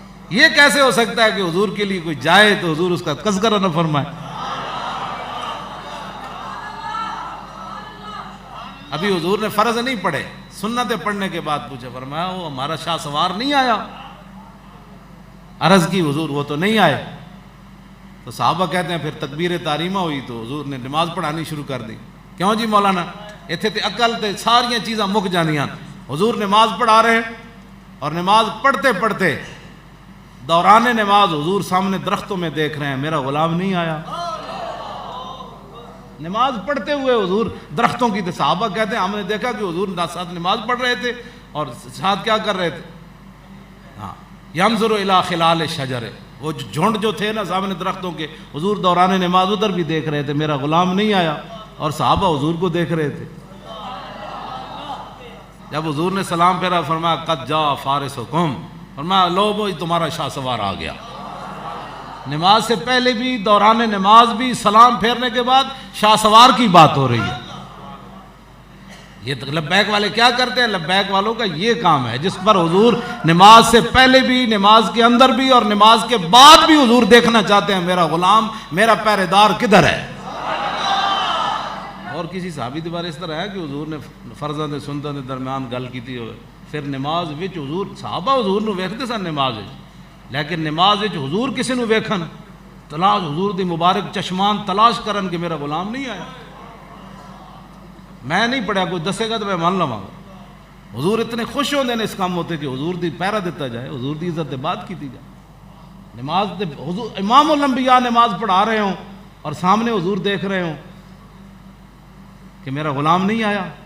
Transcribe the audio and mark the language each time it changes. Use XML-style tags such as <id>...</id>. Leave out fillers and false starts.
<ur>یہ کیسے ہو سکتا ہے کہ حضور کے لیے کوئی جائے تو حضور اس کا تذکرہ نہ فرمائے؟ ابھی حضور نے فرض نہیں پڑھے, سنتیں پڑھنے کے بعد پوچھا, فرمایا وہ ہمارا شاہ سوار نہیں آیا. عرض کی حضور وہ تو نہیں آئے. تو صحابہ کہتے ہیں پھر تکبیر تحریمہ ہوئی تو حضور نے نماز پڑھانی شروع کر دی.</ur> <pa>کیوں جی مولانا؟ اتنے تے عقل تے ساریاں چیزاں مک جانیاں.</pa> <ur>حضور نماز پڑھا رہے اور نماز پڑھتے پڑھتے دوران نماز حضور سامنے درختوں میں دیکھ رہے ہیں میرا غلام نہیں آیا. نماز پڑھتے ہوئے حضور درختوں کی تھے. صحابہ کہتے ہیں ہم نے دیکھا کہ حضور ساتھ نماز پڑھ رہے تھے اور ساتھ کیا کر رہے تھے؟ ہاں,</ur> <ar>ینظر الی خلال الشجر,</ar> <ur>وہ جھنڈ جو تھے نا سامنے درختوں کے, حضور دوران نماز ادھر بھی دیکھ رہے تھے میرا غلام نہیں آیا, اور صحابہ حضور کو دیکھ رہے تھے. جب حضور نے سلام پھیرا فرمایا</ur> <ar>قد جاء فارسکم,</ar> <ur>فرمایا لو وہ تمہارا شاہ سوار آ گیا. نماز سے پہلے بھی, دوران نماز بھی, سلام پھیرنے کے بعد شاہ سوار کی بات ہو رہی ہے. یہ لبیک والے کیا کرتے ہیں؟ لبیک والوں کا یہ کام ہے جس پر حضور نماز سے پہلے بھی, نماز کے اندر بھی اور نماز کے بعد بھی حضور دیکھنا چاہتے ہیں میرا غلام, میرا پہرے دار کدھر ہے.</ur> <pa>اور کسی صحابی کے بارے اس طرح ہے کہ حضور نے فرضاں تے سنتاں دے درمیان گل کیتی ہوئے, پھر نماز وچ حضور صحابہ حضور نو ویکھدے سن نماز وچ, لیکن نماز وچ حضور کسی نو ویکھن تلاش, حضور دی مبارک چشمان تلاش کرن کہ میرا غلام نہیں آیا. میں نہیں پڑھیا, کوئی دسے گا تو میں مان لواں گا. حضور اتنے خوش ہوندے نے اس کام ہوتے کہ حضور دی پہرا دیتا جائے, حضور دی عزت بات کیتی جائے.</pa> <ur>نماز تے حضور امام الانبیاء نماز پڑھا رہے ہوں اور سامنے حضور دیکھ رہے ہوں کہ میرا غلام نہیں آیا.</ur>